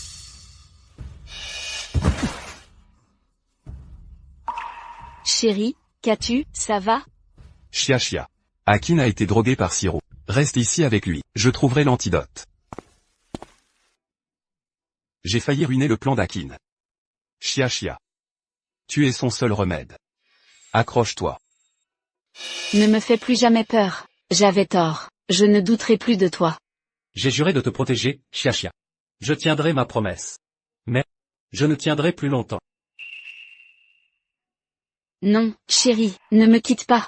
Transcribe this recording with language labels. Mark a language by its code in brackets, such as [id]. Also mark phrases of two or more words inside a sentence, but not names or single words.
[fr] Chérie, qu'as-tu, ça va? Chia Chia. Akin a été drogué par Siro. Reste ici avec lui, je trouverai l'antidote. J'ai failli ruiner le plan d'Akin. Chia Chia. Tu es son seul remède. Accroche-toi. Ne me fais plus jamais peur. J'avais tort. Je ne douterai plus de toi. J'ai juré de te protéger, Xiaxia. Je tiendrai ma promesse. Mais, je ne tiendrai plus longtemps. Non, chérie, ne me quitte pas.